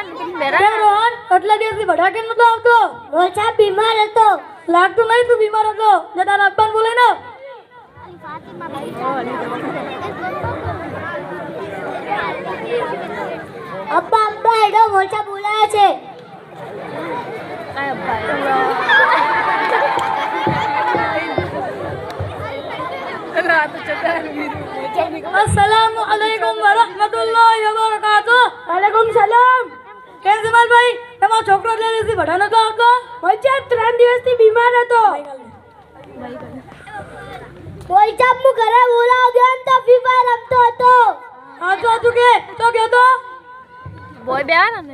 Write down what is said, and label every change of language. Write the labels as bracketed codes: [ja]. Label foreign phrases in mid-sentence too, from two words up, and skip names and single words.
[gu] કેમ રોહન આટલા દિવસથી ભડા કેમ નતો આવતો? મોચા બીમાર હતો. લાગતું નહીં તું બીમાર હતો. જા તારા અબ્બાને બોલાઈ ના. અબ્બા અબ્બા એડો મોચા બોલાવે છે. [ar] السلام عليكم ورحمة الله وبركاته. وعليكم السلام. [gu] કેમ છે મારા ભાઈ? તમારો છોકરો એટલે દિવસથી ભડા નતો આવતો? મોચા 3 દિવસથી બીમાર હતો. મોચા મુ ઘરે બોલાવ ગયો તો ફ્રી ફાયર રમતો હતો. સાચું કે તો ગયો તો? બોય બેવન ને